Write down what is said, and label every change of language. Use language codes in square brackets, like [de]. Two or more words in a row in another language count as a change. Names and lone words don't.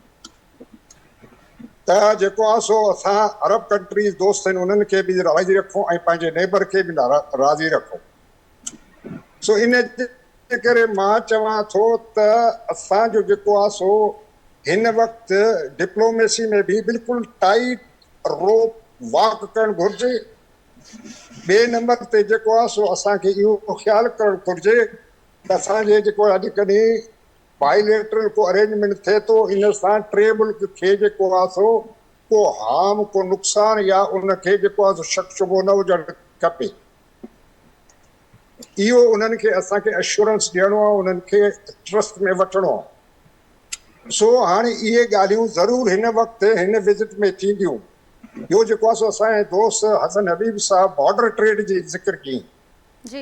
[sd] त जेको आहे सो असां [en] Arab countries [sd] दोस्त आहिनि उन्हनि खे बि राज़ी रखूं ऐं पंहिंजे नेबर खे बि राज़ी रखूं। सो इन जे करे मां चवां थो त असांजो जेको आहे सो हिन वक़्तु डिप्लोमेसी में बि बिल्कुलु [en] tight rope walk [sd] करणु घुरिजे। ॿिए नंबर ते जेको आहे सो असांखे इहो ख़्यालु करणु घुरिजे त असांजे जेको अॼुकल्ह बाइलेटरल को अरेंजमेंट थिए थो, इन सां टे मुल्क खे जेको आहे सो को हार्म, को नुक़सानु या उनखे जेको आहे सो शक शुबो न हुजणु खपे। इहो उन्हनि खे असांखे एश्योरेंस ॾियणो आहे, उन्हनि खे ट्रस्ट में वठिणो आहे। सो हाणे इहे ॻाल्हियूं ज़रूरु हिन वक़्तु हिन विज़िट में थींदियूं। इहो जेको आहे सो असांजे दोस्त हसन हबीब साहब [en] border trade [sd] जी ज़िक्र कई।